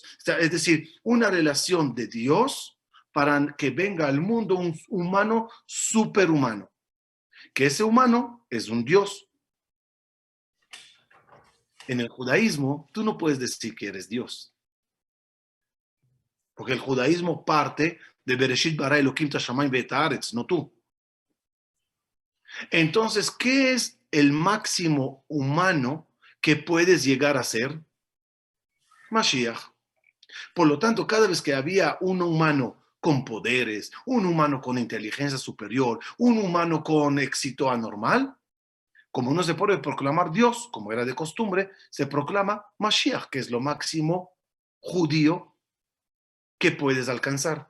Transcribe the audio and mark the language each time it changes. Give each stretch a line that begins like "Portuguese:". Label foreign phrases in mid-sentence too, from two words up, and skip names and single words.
Spanish: Es decir, una relación de Dios para que venga al mundo un humano superhumano. Que ese humano es un dios. En el judaísmo, tú no puedes decir que eres Dios. Porque el judaísmo parte de
Hebrew: בראשית ברא אלהים את השמים ואת הארץ,
Spanish: no tú. Entonces, ¿qué es el máximo humano que puedes llegar a ser? Mashiach. Por lo tanto, cada vez que había un humano con poderes, un humano con inteligencia superior, un humano con éxito anormal, como no se puede proclamar Dios, como era de costumbre, se proclama Mashiach, que es lo máximo judío que puedes alcanzar.